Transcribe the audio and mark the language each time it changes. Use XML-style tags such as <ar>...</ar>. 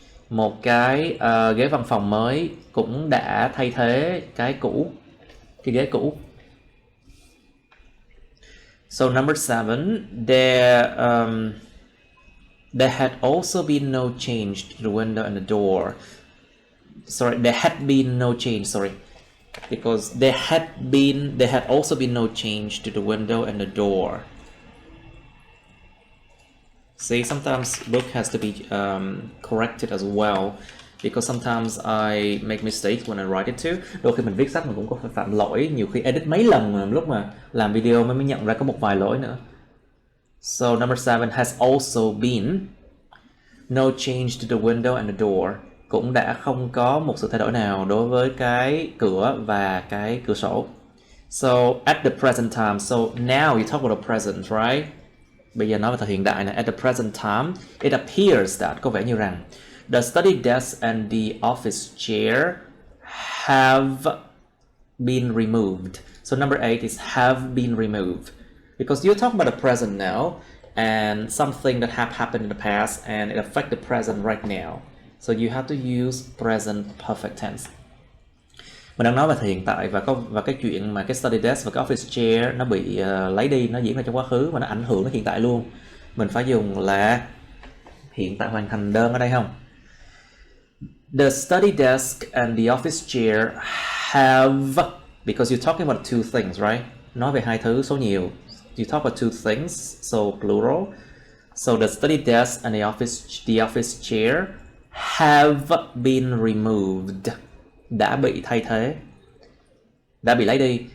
<vi>Một cái ghế văn phòng mới cũng đã thay thế cái cũ, cái ghế cũ.</vi> <en>So number 7, there had also been no change to the window and the door. sorry, there had been no change, sorry, because there had also been no change to the window and the door. See, sometimes book has to be corrected as well, because sometimes I make mistakes when I write it too.</en> <vi>Đôi khi mình viết sách mình cũng có phải phạm lỗi, nhiều khi edit mấy lần mà lúc mà làm video mới nhận ra có một vài lỗi nữa.</vi> <en>So number 7 has also been no change to the window and the door.</en> <vi>Cũng đã không có một sự thay đổi nào đối với cái cửa và cái cửa sổ.</vi> <en>So at the present time, so now you talk about the present, right?</en> <vi>Bây giờ nói về thời hiện đại này.</vi> <en>At the present time, it appears that,</en> <vi>có vẻ như rằng,</vi> <en>the study desk and the office chair have been removed. So number 8 is have been removed. Because you're talking about the present now, and something that have happened in the past, and it affects the present right now. So you have to use present perfect tense.</en> <vi>Mình đang nói về thời hiện tại và cái chuyện mà cái study desk và cái office chair nó bị lấy đi, nó diễn ra trong quá khứ và nó ảnh hưởng đến hiện tại luôn. Mình phải dùng là hiện tại hoàn thành đơn ở đây không?</vi> <en>The study desk and the office chair have, because you're talking about two things, right?</en> <vi>Nói về hai thứ số nhiều.</vi> <en>You talk about two things, so plural. So the study desk and the office chair have been removed.</en> <vi>Đã bị thay thế, đã bị lấy đi.</vi>